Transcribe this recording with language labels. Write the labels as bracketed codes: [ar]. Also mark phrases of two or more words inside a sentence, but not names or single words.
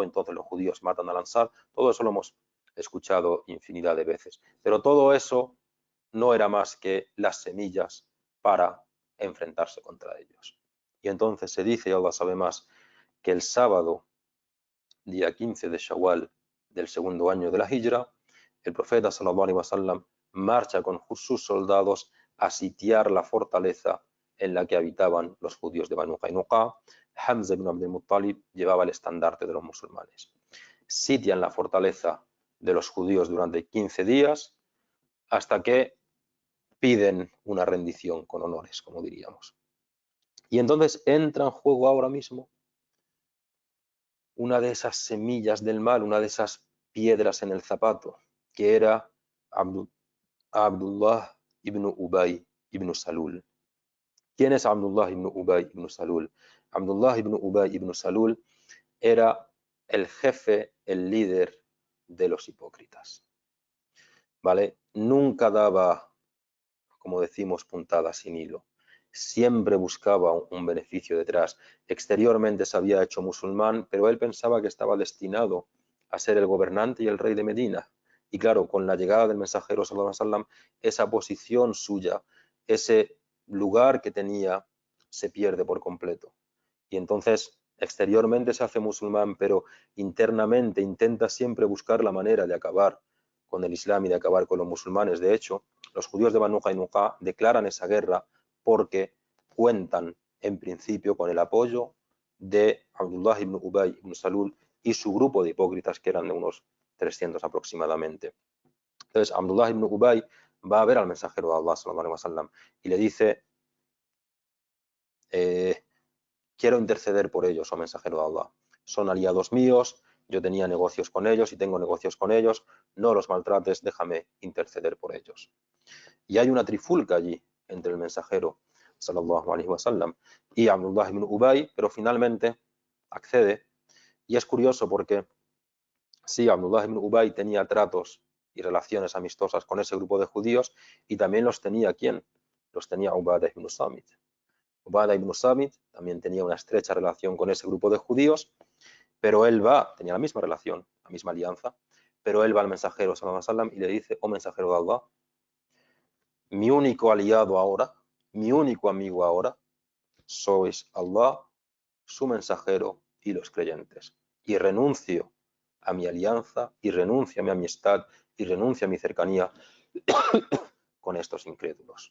[es] Entonces los judíos matan al Ansar. Todo eso lo hemos escuchado infinidad de veces, pero todo eso no era más que las semillas para enfrentarse contra ellos. Y entonces se dice, y Allah sabe más, que el sábado, día 15 de Shawwal del segundo año de la Hijra, el profeta [ar] صلى الله عليه وسلم [es] marcha con sus soldados a sitiar la fortaleza en la que habitaban los judíos de Banu Qaynuqa. Hamza ibn Abd al-Muttalib llevaba el estandarte de los musulmanes. Sitian la fortaleza de los judíos durante 15 días hasta que piden una rendición con honores, como diríamos. Y entonces entra en juego ahora mismo una de esas semillas del mal, una de esas piedras en el zapato, que era Abdullah ibn Ubay ibn Salul. ¿Quién es Abdullah ibn Ubay ibn Salul? Abdullah ibn Ubay ibn Salul era el jefe, el líder de los hipócritas. ¿Vale? Nunca daba, como decimos, puntadas sin hilo. Siempre buscaba un beneficio detrás. Exteriormente se había hecho musulmán, pero él pensaba que estaba destinado a ser el gobernante y el rey de Medina. Y claro, con la llegada del mensajero [ar] صلى الله عليه وسلم, [es] esa posición suya, ese lugar que tenía, se pierde por completo. Y entonces exteriormente se hace musulmán, pero internamente intenta siempre buscar la manera de acabar con el Islam y de acabar con los musulmanes. De hecho, los judíos de Banu Qaynuqa declaran esa guerra porque cuentan en principio con el apoyo de Abdullah ibn Ubay ibn Salul y su grupo de hipócritas, que eran de unos 300 aproximadamente. Entonces Abdullah ibn Ubay va a ver al mensajero de Allah [ar] صلى الله عليه وسلم [es] y le dice: quiero interceder por ellos, oh mensajero de Allah. Son aliados míos, yo tenía negocios con ellos y tengo negocios con ellos, no los maltrates, déjame interceder por ellos. Y hay una trifulca allí entre el mensajero [ar] صلى الله عليه وسلم [es] y Abdullah ibn Ubay, pero finalmente accede. Y es curioso porque sí, Abdullah ibn Ubay tenía tratos y relaciones amistosas con ese grupo de judíos, y también los tenía ¿quién? Los tenía Ubadah ibn Samit. Ubadah ibn Samit también tenía una estrecha relación con ese grupo de judíos, pero él tenía la misma relación, la misma alianza, pero él va al mensajero [ar] صلى الله عليه وسلم [es] y le dice: oh mensajero de Allah, mi único aliado ahora, mi único amigo ahora, sois Allah, su mensajero y los creyentes. Y renuncio a mi alianza, y renuncio a mi amistad, y renuncio a mi cercanía con estos incrédulos.